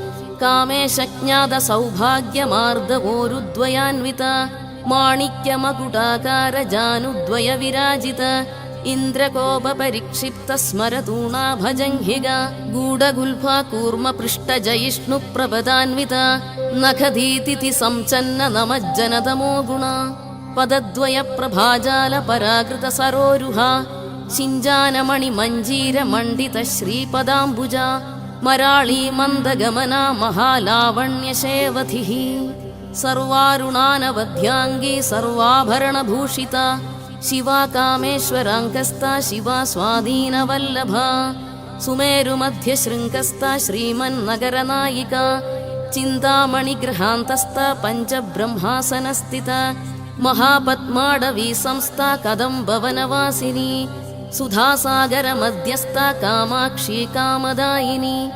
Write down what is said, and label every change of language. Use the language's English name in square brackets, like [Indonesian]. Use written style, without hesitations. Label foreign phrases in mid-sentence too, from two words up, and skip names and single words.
[Sanskrit] कामेशज्ञातसौभाग्यमार्दवोरुद्वयान्विता माणिक्यमकुटाकारजानुद्वयविराजिता इन्द्रकोपपरिक्षिप्तस्मरतूणाभजङ्घिगा गूढगुल्फा कूर्मपृष्ठजयिष्णुप्रपदान्विता नखधीतिथि संचन्न गुणा पदद्वयप्रभाजालपराकृतसरोरुहा शिञ्जानमणिमञ्जीरमण्डितश्रीपदाम्बुजा मराळी मन्दगमना महालावण्यशेवधिः സർവാരുണാനവധ്യാംഗീ സർവാഭരണഭൂഷിത ശിവാ കാമേശ്വരാങ്കസ്ത ശിവാ സ്വാധീനവല്ലഭ സുമേരുമധ്യശൃംഗസ്ത ശ്രീമന്നഗരനായിക ചിന്താമണിഗൃഹാന്തസ്ഥ പഞ്ചബ്രഹ്മാസനസ്ഥിത മഹാപത്മാടവീ സംസ്ഥ കദംബവനവാസിനി സുധാസാഗരമധ്യസ്ഥ കാമാക്ഷി കാമദായിനി